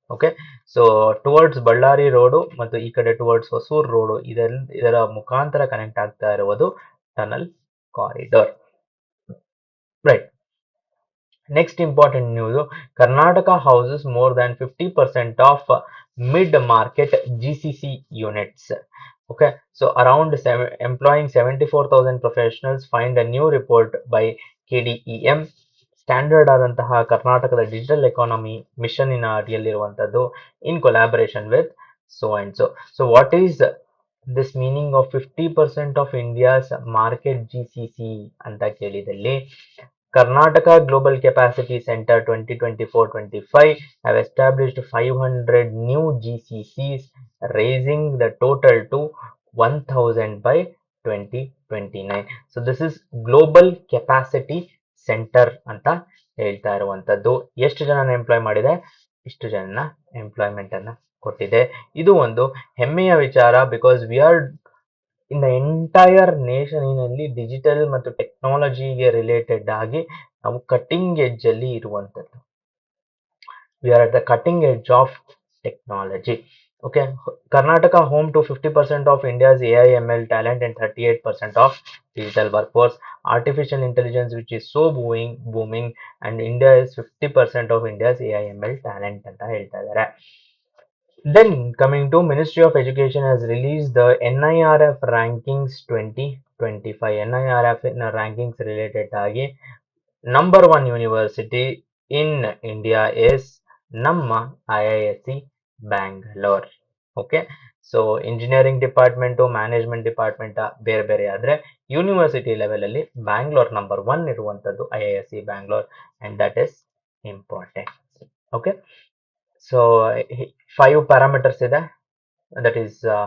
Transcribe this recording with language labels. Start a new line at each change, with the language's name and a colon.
Kannada: Okay, so towards Ballari road ಮತ್ತು ಈ ಕಡೆ ಟುವರ್ಡ್ಸ್ ಹೊಸೂರ್ ರೋಡು, ಇದರ ಮುಖಾಂತರ ಕನೆಕ್ಟ್ ಆಗ್ತಾ ಇರುವುದು tunnel corridor.
English: Right, next important news, Karnataka houses more than 50% of mid market GCC units. Okay, so around employing 74,000 professionals, find a new report by KDEM,
Kannada: standard ಆದಂತಹ ಕರ್ನಾಟಕದ digital economy mission ಇನ ಅಡಿಯಲ್ಲಿರುವಂತದ್ದು,
English: In collaboration with so and so. So what is this meaning of 50% of India's market GCC
Kannada: ಅಂತ ಕೇಳಿದಲ್ಲಿ,
English: Karnataka Global Capacity Center 2024-25 have established 500 new GCCs, raising the total to 1,000 by 2029. So this is Global Capacity Center
Kannada: ಅಂತ ಹೇಳ್ತಾ ಇರುವಂತದ್ದು. ಎಷ್ಟು ಜನನ employee ಮಾಡಿದೆ? ಇಷ್ಟು ಜನ employment ಅನ್ನ ಕೊಟ್ಟಿದೆ. ಇದು ಒಂದು ಹೆಮ್ಮೆಯ ವಿಚಾರ,
English: because we are in the entire
Kannada: ನೇಷನಿನಲ್ಲಿ digital ಮತ್ತು ಟೆಕ್ನಾಲಜಿಗೆ ರಿಲೇಟೆಡ್ ಆಗಿ ನಾವು ಕಟಿಂಗ್ ಎಡ್ಜ್ ಅಲ್ಲಿ ಇರುವಂತದ್ದು.
English: We are at the cutting edge of technology. Okay, Karnataka home to 50% of India's AI/ML talent and 38% of digital workforce. Artificial intelligence, which is so booming, and India is 50% of India's AI/ML talent
Kannada: ಅಂತ ಹೇಳ್ತಾ ಇದ್ದಾರೆ.
English: Then coming to Ministry of Education has released the NIRF rankings 2025. NIRF rankings related ಆಗಿ number 1 university in India is ನಮ್ಮ IISc Bangalore.
Kannada: Okay, so engineering department, management department ಬೇರೆ ಬೇರೆ ಆದ್ರೆ, university level ಅಲ್ಲಿ Bangalore number 1 ಇರುವಂತದ್ದು IISc Bangalore,
English: And that is important. Okay, so 5 parameters ಇದೆ, that is